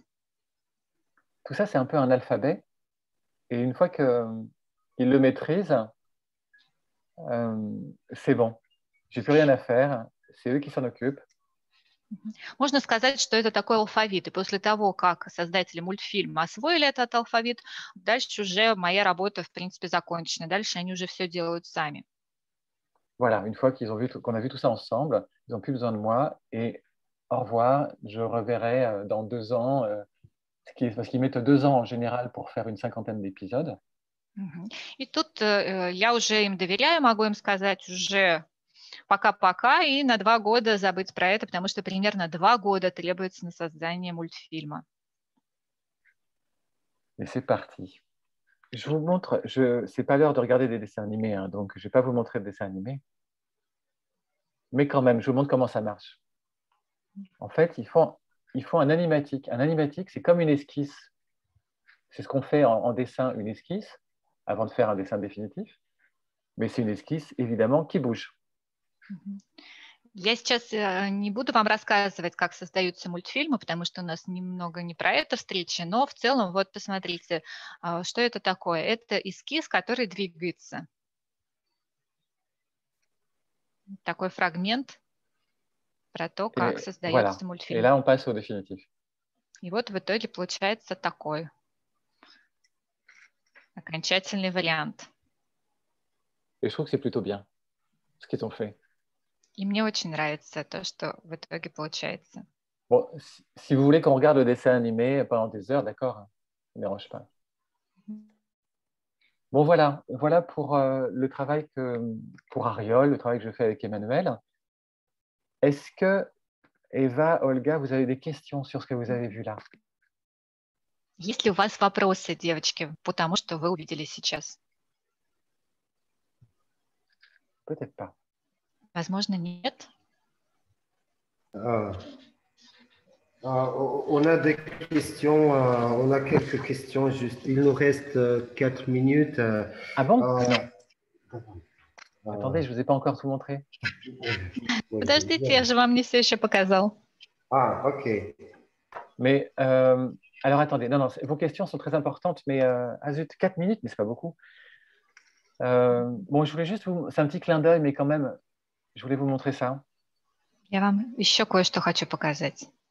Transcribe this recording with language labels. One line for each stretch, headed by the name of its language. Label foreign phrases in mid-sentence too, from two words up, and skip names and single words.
French: Tout ça, c'est un peu un alphabet. Et une fois qu'ils le maîtrisent, c'est bon. J'ai plus rien à faire. C'est eux qui s'en occupent.
Russian: Можно сказать, что это такой алфавит. И после того, как создатели мультфильма освоили этот алфавит, дальше уже моя работа, в принципе, закончена. Дальше они уже все делают сами.
French: Voilà, une fois qu'on a vu tout ça ensemble, ils n'ont plus besoin de moi. Et au revoir, je reverrai dans 2 ans, parce qu'ils mettent 2 ans en général pour faire une 50aine d'épisodes.
Russian: И тут я уже им доверяю, могу им сказать уже пока-пока и на 2 года забыть про это, потому что примерно 2 года требуется на создание мультфильма.
French: Et c'est parti. Je vous montre, c'est pas l'heure de regarder des dessins animés, donc je ne vais pas vous montrer de dessins animés. Mais quand même, je vous montre comment ça marche. En fait, il faut un animatique. Un animatique, c'est comme une esquisse. C'est ce qu'on fait en dessin, une esquisse, avant de faire un dessin définitif. Mais c'est une esquisse, évidemment, qui bouge.
Russian: Я сейчас не буду вам рассказывать, как создаются мультфильмы, потому что у нас немного не про это встреча, но в целом, вот посмотрите, что это такое. Это эскиз, который двигается. Такой фрагмент про то, как создается мультфильм.
French: Et là, on passe au définitif.
Russian: И вот в итоге получается такой окончательный вариант.
French: Et je trouve que c'est plutôt bien ce qu'ils ont fait.
Russian: И мне очень нравится то, что в итоге получается.
French: Bon, si vous voulez qu'on regarde le dessin animé pendant des heures, d'accord, ça ne dérange pas. Bon, voilà pour le travail pour Ariol, le travail que je fais avec Emmanuel. Est-ce que, Eva, Olga, vous avez des questions sur ce que vous avez vu là?
Russian: Есть ли у вас вопросы, девочки, по тому, что вы увидели сейчас?
French: Peut-être pas.
Russian: Возможно, нет.
French: On a des questions, on a quelques questions juste. Il nous reste 4 minutes. Ah bon? Non. Attendez, je ne vous ai pas encore tout montré.
Russian: Подождите, я же вам не все еще показал.
French: Ah, ok. Mais, alors attendez, non, vos questions sont très importantes, mais zut, 4 minutes, mais ce n'est pas beaucoup. Bon, je voulais juste c'est un petit clin d'œil, mais quand même, je voulais vous montrer ça.
Russian: Я вам еще кое-что хочу показать.